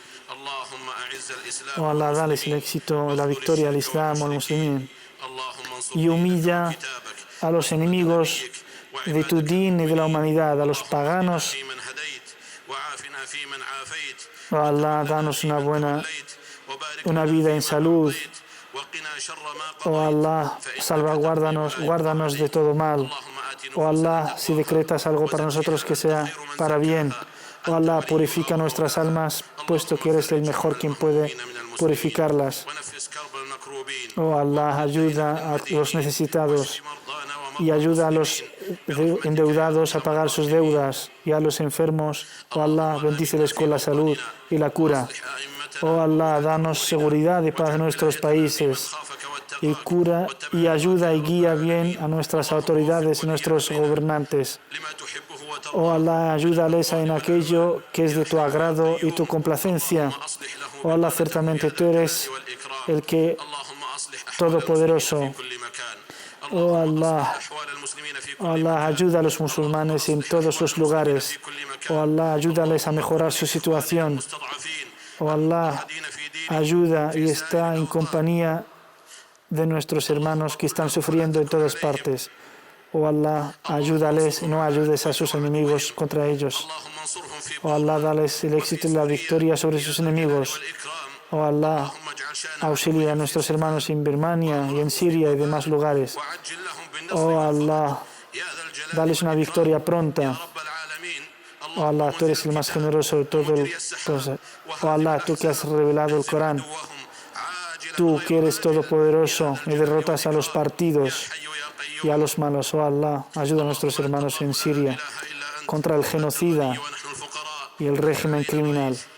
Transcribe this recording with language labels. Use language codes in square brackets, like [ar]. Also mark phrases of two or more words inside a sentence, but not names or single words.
[es] Oh Allah, dales el éxito y la victoria al Islam y a los musulmanes. Y humilla a los enemigos de tu din y de la humanidad, a los paganos. Oh Allah, danos una vida en salud [ar] وقنا شر ما [es] Oh [ar] قضيت [es] Allah, [ar] فإنك [es] salvaguárdanos, [ar] تقضي ولا [es] guárdanos de [ar] يقضى [es] todo [ar] عليك. [es] mal. [ar] اللهم آت [es] Oh Allah, [ar] نفوسنا [es] si decretas algo para nosotros que sea [ar] خير من [es] para bien. [ar] زكاها [es] Oh [ar] أنت [es] Allah, [ar] وليها [es] purifica nuestras [ar] ومولاها. [es] almas, puesto [ar] اللهم [es] que eres el [ar] فرج [es] mejor [ar] هم [es] quien puede [ar] المهمومين من المسلمين [es] purificarlas. [ar] ونفس كرب المكروبين [es] Oh Allah, [ar] واقض [es] ayuda [ar] الدين عن [es] a los [ar] المدينين [es] necesitados [ar] واشف مرضانا [es] y [ar] ومرضى [es] ayuda a los [ar] المسلمين برحمتك يا [es] endeudados a [ar] أرحم [es] pagar sus [ar] الراحمين. [es] deudas y a los enfermos. Oh Allah, [ar] اللهم [es] bendíceles [ar] آمنا في [es] con la salud [ar] أوطاننا [es] y la cura. [ar] وأصلح أئمتنا [es] Oh Allah, [ar] وولاة [es] danos [ar] أمورنا [es] seguridad y paz en [ar] واجعل [es] nuestros [ar] ولايتنا في من [es] países. [ar] خافك [es] Y [ar] واتقاك [es] cura [ar] واتبع [es] y [ar] رضاك [es] ayuda [ar] يا [es] y [ar] رب [es] guía bien [ar] العالمين. [es] a nuestras [ar] اللهم [es] autoridades [ar] وفق [es] y [ar] ولي [es] nuestros [ar] أمرنا [es] gobernantes. [ar] لما تحبه [es] Oh [ar] وترضى [es] Allah, [ar] من [es] ayúdales en [ar] الرضوان والأمان [es] aquello que es [ar] يا [es] de tu [ar] حي يا [es] agrado y tu [ar] قيوم. [es] complacencia. [ar] اللهم أصلح له [es] Oh Allah, [ar] بطانته [es] ciertamente [ar] يا ذا [es] tú [ar] الجلال [es] eres [ar] والإكرام. [es] el que [ar] اللهم أصلح أحوال [es] Todopoderoso. [ar] المسلمين في كل مكان. [es] Oh [ar] اللهم أصلح [es] Allah, [ar] أحوال المسلمين في [es] oh [ar] كل [es] Allah, [ar] مكان. [es] ayuda a los [ar] اللهم [es] musulmanes en [ar] أصلح [es] todos [ar] أحوال [es] los [ar] المسلمين [es] lugares. [ar] في كل [es] Oh [ar] مكان. [es] Allah, ayúdales a [ar] اللهم [es] mejorar [ar] كن [es] su [ar] لإخواننا [es] situación. [ar] المستضعفين [es] Oh Allah, [ar] المضطهدين في دينهم [es] ayuda [ar] في [es] y [ar] سائر [es] está en [ar] الأوطان. [es] compañía de nuestros hermanos que están sufriendo en todas partes. Oh Allah, ayúdales y no ayudes a sus enemigos contra ellos. [ar] اللهم انصرهم في [es] Oh Allah, dales el éxito y la victoria sobre sus enemigos. [ar] والإكرام. [es] Oh Allah, [ar] اللهم اجعل شأنهم [es] auxilia a nuestros hermanos en Birmania y en Siria y demás lugares. [ar] وعجل لهم بالنصر [es] Oh [ar] والفرج. [es] Allah, [ar] يا ذا الجلال [es] dales una [ar] والإكرام. [es] victoria [ar] يا [es] pronta. [ar] رب العالمين. [es] Oh Allah, tú eres el más generoso de todo el... Oh Allah, tú que has revelado el Corán, tú que eres todopoderoso y derrotas a los partidos y a los malos. Oh Allah, ayuda a nuestros hermanos en Siria contra el genocida y el régimen criminal.